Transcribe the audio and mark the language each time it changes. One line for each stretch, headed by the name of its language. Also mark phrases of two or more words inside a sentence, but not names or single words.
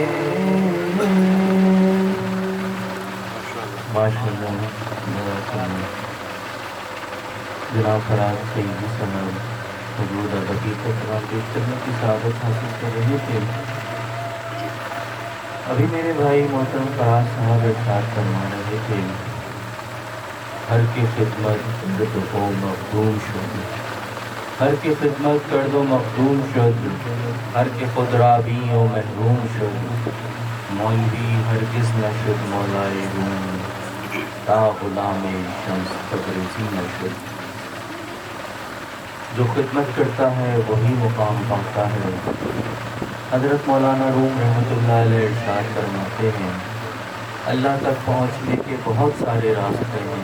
Urdu: ماشاءاللہ جناب فراز سیدی صاحب حضور ادبی کو قرآن پیش کرنے کی سعادت حاصل کر رہے تھے. ابھی میرے بھائی محترم فراز صاحب ارشاد فرما رہے تھے
Persian: ہر کی خدمت کر دو مخدوم شد ہر کی خدمت کر دو مخدوم شد ہر کے خود رابی و محروم شد مولوی ہرگز نہ شد مولائے روم تا غلام شمس تبریزی نہ شد.
Urdu: جو خدمت کرتا ہے وہی مقام پاتا ہے. حضرت مولانا روم
Arabic: رحمۃ اللہ علیہ
Urdu: ارشاد فرماتے ہیں اللہ تک پہنچنے کے بہت سارے راستے ہیں.